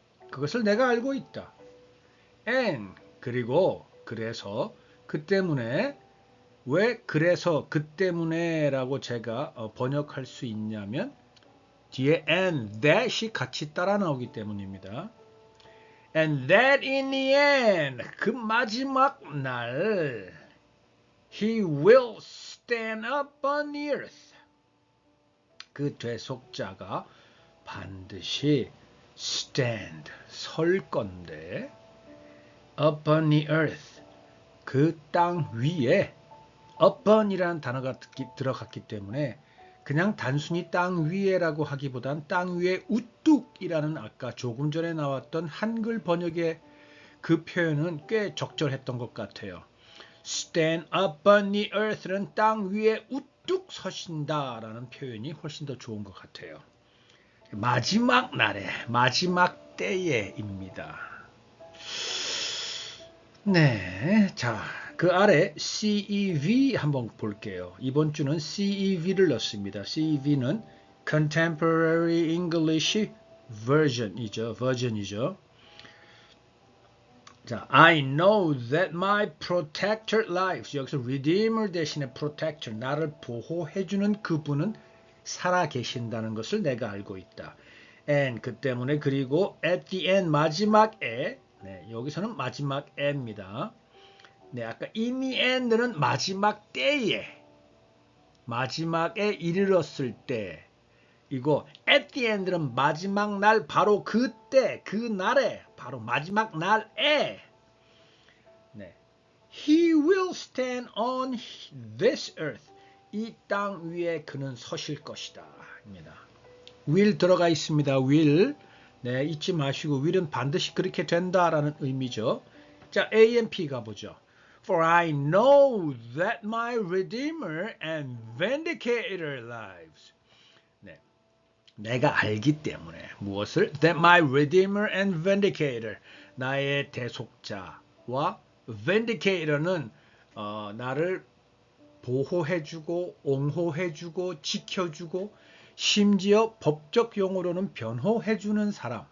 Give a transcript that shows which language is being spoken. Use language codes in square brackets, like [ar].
[ko] 그것을 내가 알고 있다. and, 그리고 그래서 그 때문에 왜 그래서 그 때문에 라고 제가 번역할 수 있냐면 뒤에 and that이 같이 따라 나오기 때문입니다. [en] And that in the end, [ko] 그 마지막 날 [en] He will stand up on the earth. [ko] 그 대속자가 반드시 stand, 설 건데 [en] upon the earth, [ko] 그 땅 위에 upon이라는 단어가 들어갔기 때문에 그냥 단순히 땅 위에라고 하기보단 땅 위에 우뚝이라는 아까 조금 전에 나왔던 한글 번역의 그 표현은 꽤 적절했던 것 같아요. [en] Stand up on the earth [ko] 는 땅 위에 우뚝 서신다라는 표현이 훨씬 더 좋은 것 같아요. 마지막 날에, 마지막 때에입니다. 네, 자, 그 아래 CEV 한번 볼게요. 이번 주는 CEV를 넣습니다. CEV는 Contemporary English version이죠. [en] 자, I know that my protector lives. [ko] 여기서 redeemer 대신에 protector, 나를 보호해주는 그분은 살아계신다는 것을 내가 알고 있다. And 그 때문에 그리고 [en] at the end [ko] 마지막에, 네, 여기서는 마지막에입니다. 네, 아까 [en] in the end [ko] 는 마지막 때에, 마지막에 이르렀을 때, 이거 at the end는 마지막 날 바로 그때, 그 날에, 바로 마지막 날에, 네, [en] He will stand on this earth. [ko] 이 땅 위에 그는 서실 것이다. 입니다. will 들어가 있습니다. will. 네, 잊지 마시고 will은 반드시 그렇게 된다라는 의미죠. 자, A and P 가보죠. [en] For I know that my Redeemer and Vindicator lives. [ko] 네, 내가 알기 때문에 무엇을? [en] That my Redeemer and Vindicator. [ko] 나의 대속자와 vindicate는 나를 보호해주고 옹호해주고 지켜주고 심지어 법적 용어로는 변호해주는 사람.